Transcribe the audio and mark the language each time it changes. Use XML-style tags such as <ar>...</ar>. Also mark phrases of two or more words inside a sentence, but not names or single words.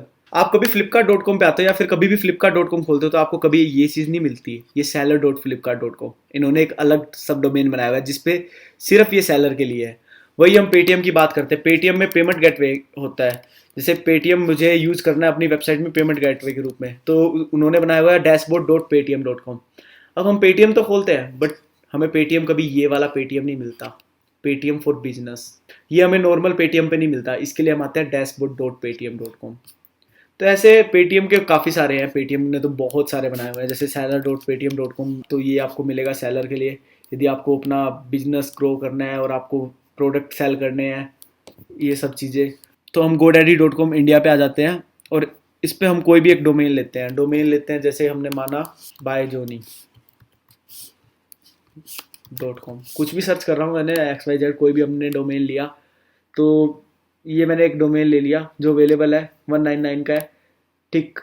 <hi>आप कभी flipkart.com पे आते हो या फिर कभी भी flipkart.com खोलते हो तो आपको कभी ये चीज़ नहीं मिलती, ये seller.flipkart.com। इन्होंने एक अलग</hi> <en>sub domain</en> <hi>बनाया हुआ है जिसपे सिर्फ ये सेलर के लिए है। वही हम पेटीएम की बात करते हैं, पेटीएम में</hi> <en>payment gateway</en> <hi>होता है, जैसे पेटीएम मुझे यूज़ करना है अपनी वेबसाइट में</hi> <en>payment gateway</en> <hi>के रूप में, तो उन्होंने बनाया हुआ है dashboard.paytm.com। अब हम पेटीएम तो खोलते हैं बट हमें पेटीएम कभी ये वाला पेटीएम नहीं मिलता, पेटीएम फॉर बिजनेस, ये हमें नॉर्मल पेटीएम पे नहीं मिलता, इसके लिए हम आते हैं dashboard.paytm.com। तो ऐसे पेटीएम के काफ़ी सारे हैं, पेटीएम ने तो बहुत सारे बनाए हुए हैं, जैसे seller.paytm.com, तो ये आपको मिलेगा सेलर के लिए, यदि आपको अपना</hi> <en>business grow</en> <hi>करना है और आपको</hi> <en>product sell</en> <hi>करने हैं, ये सब चीज़ें। तो हम godaddy.com इंडिया पे आ जाते हैं और इस पे हम कोई भी एक डोमेन लेते हैं, जैसे हमने माना byjoni.com, कुछ भी सर्च कर रहा हूँ मैंने, XYZ कोई भी हमने डोमेन लिया, तो ये मैंने एक डोमेन ले लिया जो अवेलेबल है 199 का है, ठीक।</hi>